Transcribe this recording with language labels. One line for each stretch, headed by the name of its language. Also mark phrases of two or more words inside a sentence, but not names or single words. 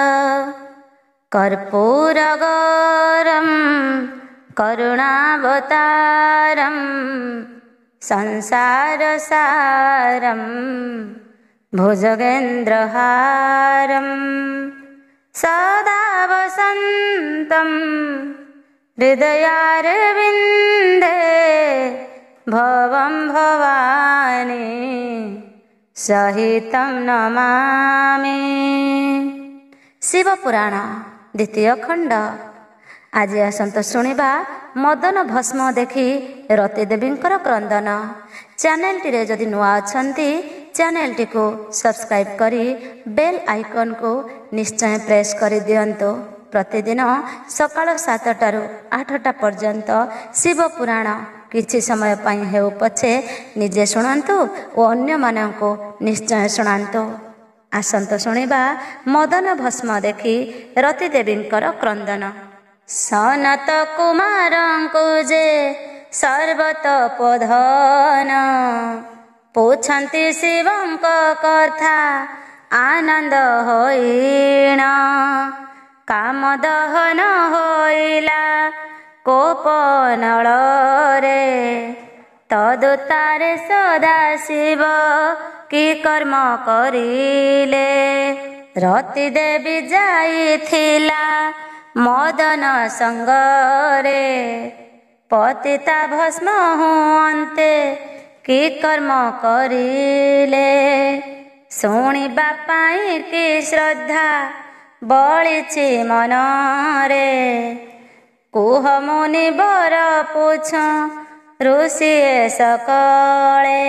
Sanskrit: कर्पूरगौरं करुणावतारं संसारसारं भुजगेन्द्रहारं सदा वसन्तं हृदयारविन्दे भवं भवानी सहितं नमामि।
Odia: ଶିବପୁରାଣ ଦ୍ୱିତୀୟ ଖଣ୍ଡ। ଆଜି ଆସତ ଶୁଣା ମଦନ ଭସ୍ମ ଦେଖି ରତି ଦେବୀଙ୍କର କ୍ରନ୍ଦନ। ଚ୍ୟାନେଲ ଟି ଯଦି ନୂଆ ଅଛନ୍ତି ଚ୍ୟାନେଲ ଟି କୁ ସବସ୍କ୍ରାଇବ କରି
English: bell icon
Odia: କୁ ନିଶ୍ଚୟ ପ୍ରେସ କରି ଦିଅନ୍ତୁ। ପ୍ରତିଦିନ ସକାଳ 7ଟାରୁ 8ଟା ପର୍ଯ୍ୟନ୍ତ ଶିବପୁରାଣ କିଛି ସମୟ ପାଇଁ ହେଉ ପଛେ ନିଜେ ଶୁଣନ୍ତୁ ଆଉ ଅନ୍ୟ ମାନଙ୍କୁ ନିଶ୍ଚୟ ଶୁଣାନ୍ତୁ। ଆସନ୍ତୁ ଶୁଣିବା ମଦନ ଭସ୍ମ ଦେଖି ରତି ଦେବୀଙ୍କର କ୍ରନ୍ଦନ। ସନତ କୁମାରଙ୍କୁ ଯେ ସର୍ବତପୋଧନ ପୂଛନ୍ତି ଶିବଙ୍କ କଥା ଆନନ୍ଦ ହୋଇଣ। କାମ ଦହନ ହୋଇଲା କୋପ ନଳରେ ତଦୁତାରେ ସଦା ଶିବ କି କର୍ମ କରିଲେ। ରତି ଦେବୀ ଯାଇଥିଲା ମଦନ ସଙ୍ଗରେ ପତିତା ଭସ୍ମ ହୁଅନ୍ତେ କି କର୍ମ କରିଲେ। ଶୁଣିବା ପାଇଁ କି ଶ୍ରଦ୍ଧା ବଳିଛି ମନରେ କୁହ ମୁନି ବର ପୂଛ ଋଷି ସକଳେ।